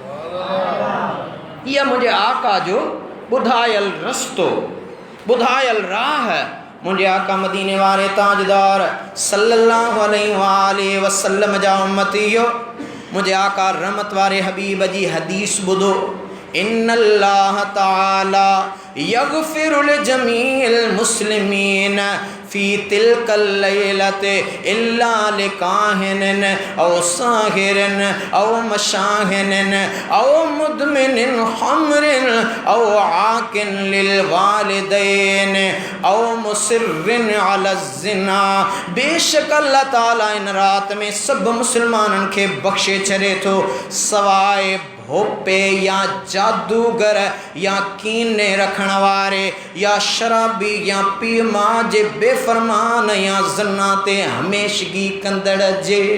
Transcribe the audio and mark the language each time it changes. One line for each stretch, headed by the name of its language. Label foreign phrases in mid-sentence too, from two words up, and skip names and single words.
Sindhi: इहा मुंहिंजे आका जो ॿुधायल रस्तो, ॿुधायल राह। मुंहिंजे आका मदीने वारे ताजदार
Arabic: صلى الله عليه وسلم
Sindhi: जा उम्मतियो, मुंहिंजे आका रहमत वारे हबीब जी हदीस ॿुधो।
Arabic: إن الله تعالى يغفر لجميع المسلمين في تلك الليلة إلا لكاهن أو ساحر أو مشاحن أو مدمن خمر أو عاق للوالدين أو مصر على الزنا.
Sindhi: बेशक अल्लाह ताला इन रात में सब मुसलमानन खे बख्शे छॾे थो, सवाइ भोपे या जादूगर या कीने रखण वारे या शराबी या पीउ मां जे बेफ़रमान या ज़ना ते हमेशगी कंदड़ जे।